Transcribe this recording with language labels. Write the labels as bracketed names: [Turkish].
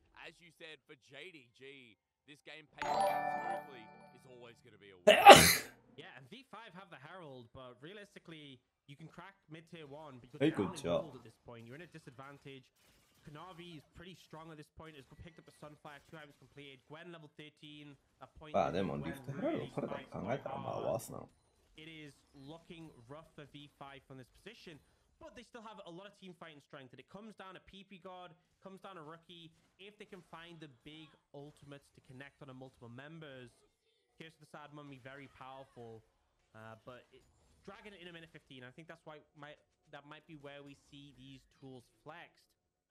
[English] As you said, for JDG, this game pacing out smoothly is always going to be a win. Yeah, and V5 have the Herald, but realistically, you can crack mid-tier 1 because you're down in gold at this point. You're in a disadvantage. Kanavi is pretty strong at this point. Has picked up a Sunfire, 2 items completed. Gwen level 13. That point. [Japanese] まあでもリフトヘラルド取れたって考えたらまあワースなの。 [English] It is looking rough for V5 from this position. But they still have a lot of team fighting strength, and it comes down to PP God, comes down to Rookie. If they can find the big ultimates to connect on a multiple members, Here's the Sad Mummy, very powerful. Dragon in a minute 15, I think that's why that might be where we see these tools flexed.